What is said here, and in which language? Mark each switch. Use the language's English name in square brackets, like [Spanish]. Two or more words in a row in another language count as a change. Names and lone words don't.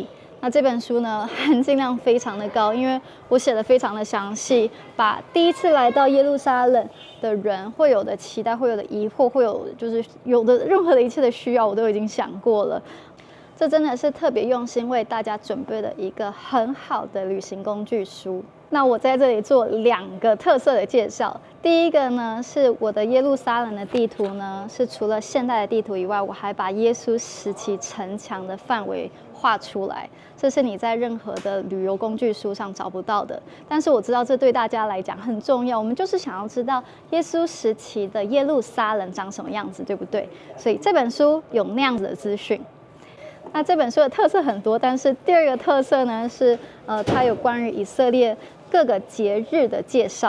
[Chinese] 那這本書呢，含金量非常的高，因為我寫的非常的詳細，把第一次來到耶路撒冷的人會有的期待、會有的疑惑、會有就是有的任何的一切的需要，我都已经想過了。這真的是特別用心為大家準備的一個很好的旅行工具書。那我在這裡做2個特色的介紹。第一個呢，是我的耶路撒冷的地圖呢，是除了现代的地圖以外，我還把耶穌時期城牆的範圍畫出來。這是你在任何的旅遊工具書上找不到的。但是我知道這對大家來講很重要，我們就是想要知道耶穌時期的耶路撒冷長什麼樣子，對不對？所以這本書有那樣子的資訊。那這本書的特色很多，但是第2個特色呢是，它有關於以色列各個節日的介紹。